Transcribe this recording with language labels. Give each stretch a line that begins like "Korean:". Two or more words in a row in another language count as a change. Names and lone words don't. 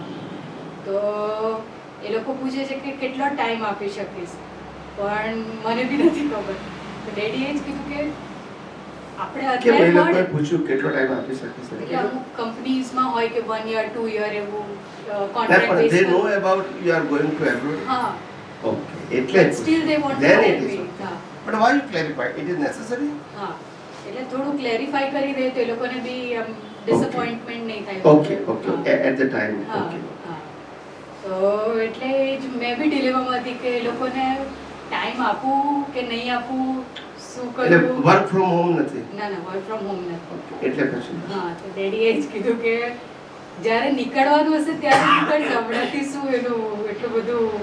Gujarati: તો એ લોકો પૂછે છે કે કેટલો ટાઈમ આપી શકીશ, પણ મને બી નથી ખબર. તો ડેડીએ જ કીધું કે આપણે કે અત્યારે એ લોકોએ મળે. પૂછ્યું કેટલો ટાઈમ આપી શકીશ? એટલે અમુક કંપનીઝમાં હોય કે
English: 1 year 2 year
Gujarati: એવું ના, કોન્ટ્રાક્ટ પણ they બેઝ.
English: know about you are going to abroad.
Gujarati: હા, Okay. એટલે જ
English: still they want Then ટુ it is help me. okay.
Gujarati: હા
English: But why you clarify? It is necessary?
Gujarati: હા, એટલે થોડું ક્લેરિફાઈ કરી દે તો એ લોકોને બી ડિસઅપોઇન્ટમેન્ટ નહીં થાય.
English: Okay, okay. At the time.
Gujarati: હા,
English: Okay.
Gujarati: હા. તો એટલે જ મેં બી ડિલેમામાં હતી કે એ લોકોને ટાઈમ આપું કે નહીં આપું, શું એટલે કરવું.
English: work from home
Gujarati: નથી. ના ના,
English: work from home
Gujarati: નથી. એટલે પછી હા, તો ડેડીએ જ કીધું કે જ્યારે નીકળવાનું હશે ત્યારે નીકળશે, હમણાંથી શું એનું એટલું બધું.